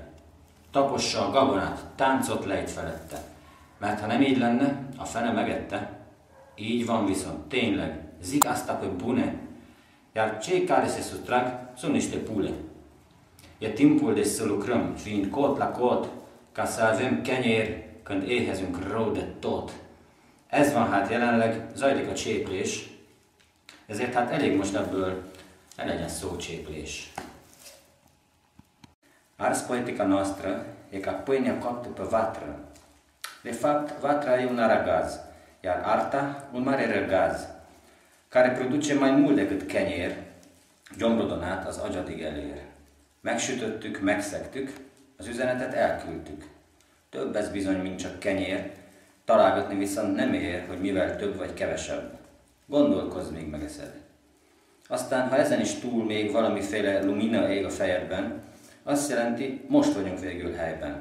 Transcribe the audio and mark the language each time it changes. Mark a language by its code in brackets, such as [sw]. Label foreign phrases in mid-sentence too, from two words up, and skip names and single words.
[hu] Tapossa a gabonát, táncot lejt felette, mert ha nem így lenne, a fene megette. Így van viszont, tényleg, [ro] zic asta pe bune, iar cei care se sutrag sunt niște pule. E timpul de să lucrăm, fiind cot la cot, ca să avem kenyér, când éhezünk rău de tot. [hu] Ez van hát jelenleg, zajlik a cséplés, ezért hát elég most ebből ne legyen szócséplés. [ro] Ars poetica noastră e ca pâinea coaptă pe vatră. De fapt, vatra e un aragaz, iar arta un mare răgaz, care produce mai mult decât [hu] kenyér, gyomrodonát az agyadig elér. Megsütöttük, megszegtük, az üzenetet elküldtük. Több ez bizony, mint csak kenyér, találgatni viszont nem ér, hogy mivel több vagy kevesebb. Gondolkozz, még megeszed. Aztán, ha ezen is túl még valamiféle lumina ég a fejedben, azt jelenti, most vagyunk végül helyben.